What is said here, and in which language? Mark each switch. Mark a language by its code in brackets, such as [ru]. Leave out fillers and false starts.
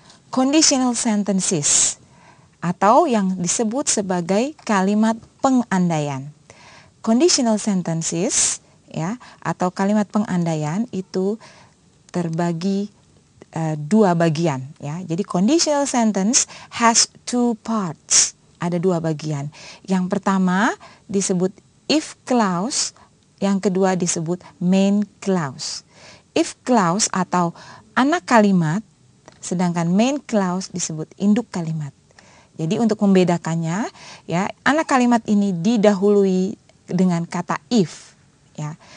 [id] Conditional sentences atau yang disebut sebagai kalimat pengandaian. Conditional sentences ya atau kalimat pengandaian itu terbagi dua bagian ya. [en] Jadi conditional sentence has two parts. [id] Ada dua bagian. Yang pertama disebut if clause, yang kedua disebut main clause. If clause atau anak kalimat, sedangkan main clause disebut induk kalimat. Jadi untuk membedakannya ya, anak kalimat ini didahului dengan kata if ya.